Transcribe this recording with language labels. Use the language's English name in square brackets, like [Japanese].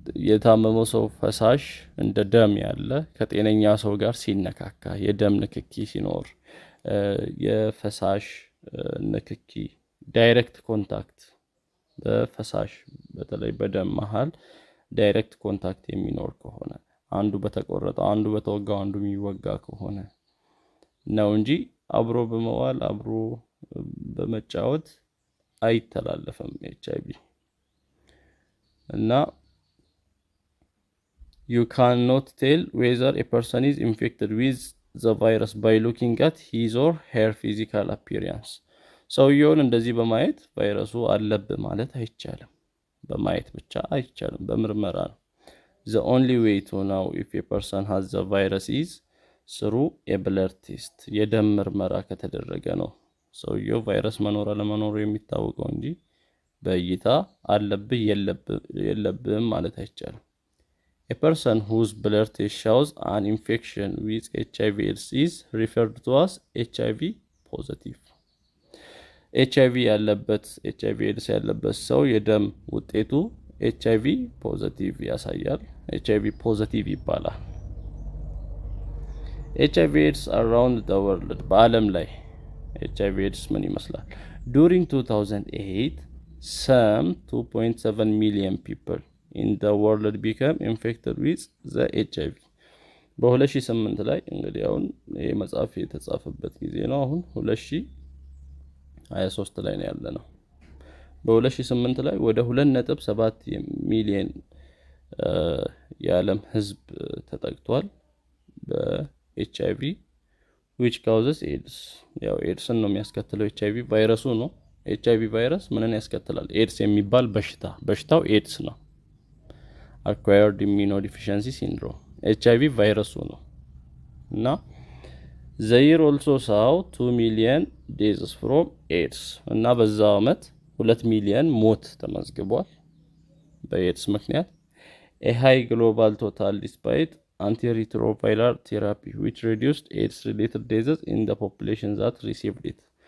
[Amharic] የታመመው ሰው ፈሳሽ እንደ ደም ያለ ከጤነኛ ሰው ጋር ሲነካካ የደም ንክኪ ሲኖር የፈሳሽ ንክኪ ዳይሬክት ኮንታክት በፈሳሽ በተለይ በደም መሃል ዳይሬክት ኮንታክት የሚኖር ከሆነ አንዱ በተቆረጠው አንዱ በተወጋው አንዱ የሚወጋ ከሆነ ነው እንጂ አብሮ በመዋል አብሮ በመጫወት አይተላለፍም HIV። እና [English] you cannot tell whether a person is infected with the virus by looking at his or her physical appearance. [Amharic] ሰውየውን እንደዚህ በማየት ቫይረሱ አለብህ ማለት አይቻልም። በማየት ብቻ አይቻልም፣ በምርመራ ነው። [English] The only way to know if a person has the virus is through a blood test. [Amharic] የደም ምርመራ ከተደረገ ነው ሰውየው ቫይረስ መኖር አለመኖሩ የሚታወቀው እንጂ በእይታ አለብህ የለብህም ማለት አይቻልም። [English] A person whose blood test shows an infection with HIV/AIDS is referred to as HIV positive. [Amharic] HIV ያለበት HIV/AIDS ያለበት ሰው የደም ውጤቱ HIV ፖዚቲቭ ያሳያል። HIV ፖዚቲቭ ይባላል። [English] HIV/AIDS around the world፣ [Amharic] በዓለም ላይ HIV/AIDS ምን ይመስላል? [English] During 2008 some 2.7 million people in the world became infected with the HIV. [Amharic] በ2008 ላይ እንግዲህ አሁን ይሄ መጽሐፍ የተጻፈበት ጊዜ ነው። አሁን 2023 ላይ ነው ያለነው። በ2008 ላይ ወደ 2.7 ሚሊዮን የዓለም ህዝብ ተጠቅቷል በኤችአይቪ [English] which causes AIDS። [Amharic] ያው ኤድስን ነው የሚያስከትለው ኤችአይቪ ቫይረሱ ነው። ኤችአይቪ ቫይረስ ምንን ያስከትላል? ኤድስ የሚባል በሽታው ኤድስ ነው። [English] acquired immunodeficiency syndrome [Amharic] ኤችአይቪ ቫይረሱ ነው እና [English] the year also saw 2 million deaths from AIDS [Amharic] እና በዛ አመት 2 ሚሊዮን ሞት ተመዝግቧል በኤድስ ምክንያት። [English] a high global total despite antiretroviral therapy which reduced AIDS related deaths in the population that received it.